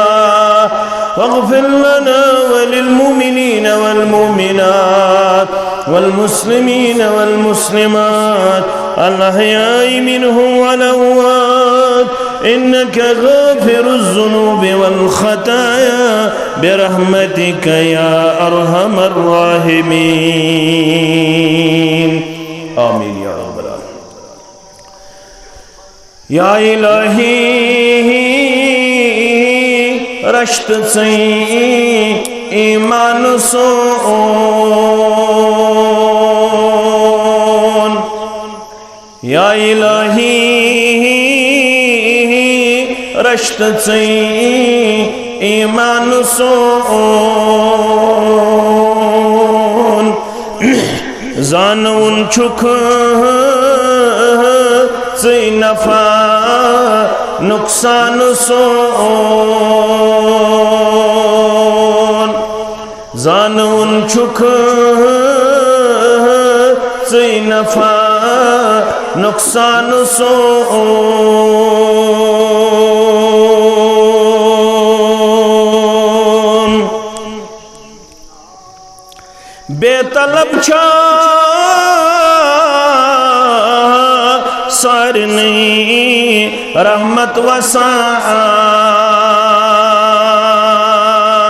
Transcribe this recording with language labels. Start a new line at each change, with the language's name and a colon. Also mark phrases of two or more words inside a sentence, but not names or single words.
Arabic: واغفر لنا وللمؤمنين والمؤمنات والمسلمين والمسلمات الأحياء منهم والأموات إنك غافر الذنوب والخطايا برحمتك يا أرحم الراحمين. آمين يا رب العالمين. يا إلهي
Kashmiri: رشت سے ایمان سون.
Arabic: یا الہی
Kashmiri: رشت سے ایمان سون. زانون چک سے نفع نقصان سون. زانون چک سے نفع نقصان سون. بے طلب چھا سارنی رحمت وسان.